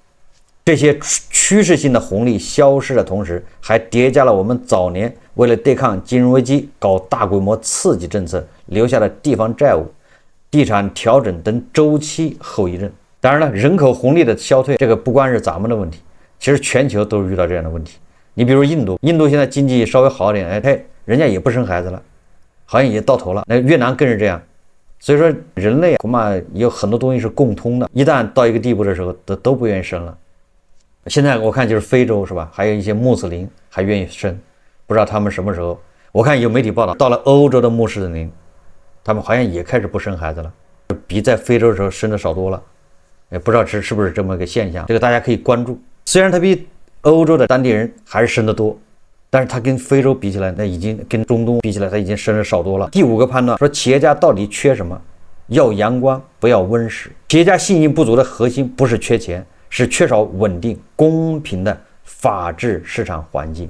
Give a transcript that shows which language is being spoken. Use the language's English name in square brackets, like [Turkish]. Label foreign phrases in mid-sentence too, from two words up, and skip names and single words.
[Chinese] 這些趨勢性的紅利消失的同時，還疊加了我們早年為了對抗金融危機搞大規模刺激政策留下的地方債務、地產調整等週期後遺症。當然了，人口紅利的消退，這個不光是咱們的問題，其實全球都是遇到這樣的問題。你比如印度現在經濟稍微好一點，人家也不生孩子了，好像也到頭了。那越南更是這樣。所以說，人類恐怕有很多東西是共通的，一旦到一個地步的時候，都不願意生了。現在我看就是非洲是吧，還有一些穆斯林還願意生，不知道他們什麼時候。我看有媒體報道，到了歐洲的穆斯林，他們好像也開始不生孩子了，比在非洲的時候生的少多了。也不知道是不是這麼個現象，這個大家可以關注。雖然他比歐洲的當地人還是生得多，但是他跟非洲比起來，那已經跟中東比起來，他已經生的少多了。第5個判斷說，企業家到底缺什麼？要陽光，不要溫室。企業家信心不足的核心不是缺錢，是缺少穩定、公平的法治市場環境。